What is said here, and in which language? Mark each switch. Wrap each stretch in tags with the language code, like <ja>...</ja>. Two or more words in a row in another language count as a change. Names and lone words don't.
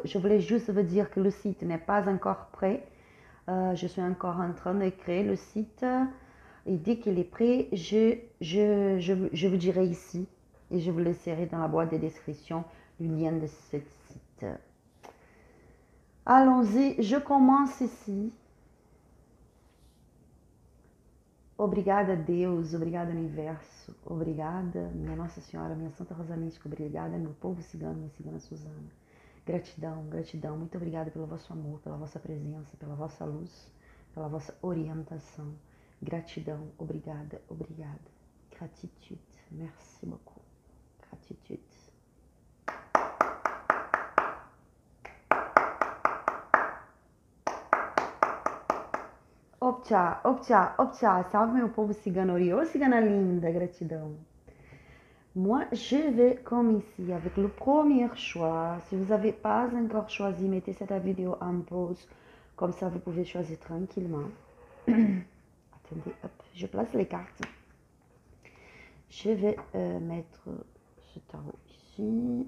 <fr>Je voulais juste vous dire que le site n'est pas encore prêt. Je suis encore en train de créer le site et dès qu'il est prêt, je vous dirai ici et je vous laisserai dans la boîte de description le lien de ce site. Allons-y, je commence ici.</fr> <pt>Obrigada, Deus, obrigada, Universo, obrigada, minha Nossa Senhora, minha Santa Rosa Mística, obrigada, meu povo cigano, minha cigana Suzana. Gratidão, gratidão, muito obrigada pelo vosso amor, pela vossa presença, pela vossa luz, pela vossa orientação. Gratidão, obrigada, obrigada.</pt> <fr>Gratitude, merci beaucoup. Gratitude.</fr> <pt>Optcha, optcha, optcha, salve meu povo ciganori, ô cigana linda, gratidão.</pt> <fr>Moi, je vais commencer avec le premier choix. Si vous n'avez pas encore choisi, mettez cette vidéo en pause. Comme ça, vous pouvez choisir tranquillement. Attendez, hop, je place les cartes. Je vais mettre ce tarot ici.</fr>